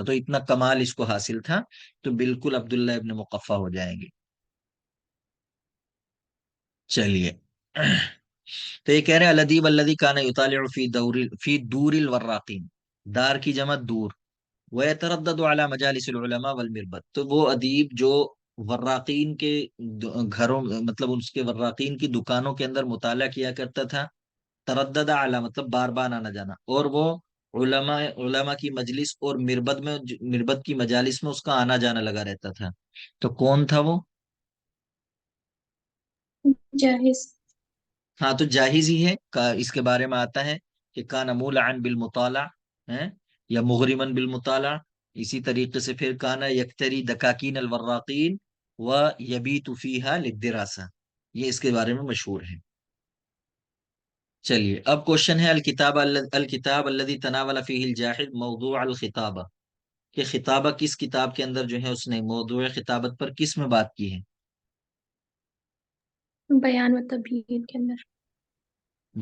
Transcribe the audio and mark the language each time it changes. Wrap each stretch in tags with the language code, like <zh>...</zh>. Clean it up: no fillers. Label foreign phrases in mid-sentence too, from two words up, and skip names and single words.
<ur>تو اتنا کمال اس کو حاصل تھا. تو بالکل عبداللہ ابن مقفع ہو جائیں گے. چلیے، تو یہ کہہ رہے ہیں</ur> <ar>الادیب الذی کان یطالع فی دور الوراقین،</ar> <ur>دار کی جمع دور،</ur> <ar>ويتردد على مجالس العلماء والمربد.</ar> <ur>تو وہ ادیب جو وراقین کے گھروں، مطلب اس کے وراقین کی دکانوں کے اندر مطالعہ کیا کرتا تھا.</ur> <ar>تردد اعلی</ar> <ur>مطلب بار بار آنا جانا، اور وہ علماء کی مجلس اور مربد کی مجالس میں اس کا آنا جانا لگا رہتا تھا. تو کون تھا وہ؟ جاہز. ہاں، تو جاہز ہی ہے. اس کے بارے میں آتا ہے کہ</ur> <ar>کان مولعا بالمطالع،</ar> <ur>یا</ur> <ar>مغرمن بالمطالع.</ar> <ur>اسی طریقے سے پھر</ur> <ar>کانا یکتری دکاکین الوراقین و یبیت فیہا للدراسہ،</ar> <ur>یہ اس کے بارے میں مشہور ہے. چلیے، اب کوشچن ہے</ur> <ar>الکتاب الذی تناول فیہ الجاحظ موضوع الخطابہ،</ar> <ur>کہ خطابہ کس کتاب کے اندر جو ہے اس نے موضوع خطابت پر کس میں بات کی ہے؟ بیان و تبیین کے اندر.</ur>